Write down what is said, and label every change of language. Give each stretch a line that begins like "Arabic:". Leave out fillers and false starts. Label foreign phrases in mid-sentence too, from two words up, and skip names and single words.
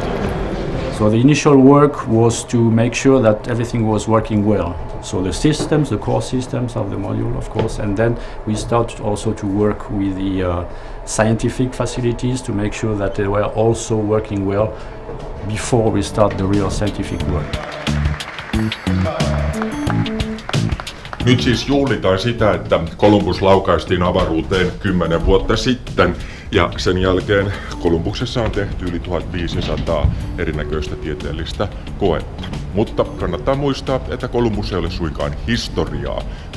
English: So the initial work was to make sure that everything was working well. So the systems, the core systems of the module, of course, and then we started also to work with the scientific facilities to make sure that they were also working well before we start the real scientific work.
Finnish: Nyt siis juhlitaan sitä, että Columbus laukaistiin avaruuteen 10 vuotta sitten, ja sen jälkeen Columbuksessa on tehty yli 1500 erinäköistä tieteellistä koetta. Mutta kannattaa muistaa, että Columbus ei ole suinkaan historiaa.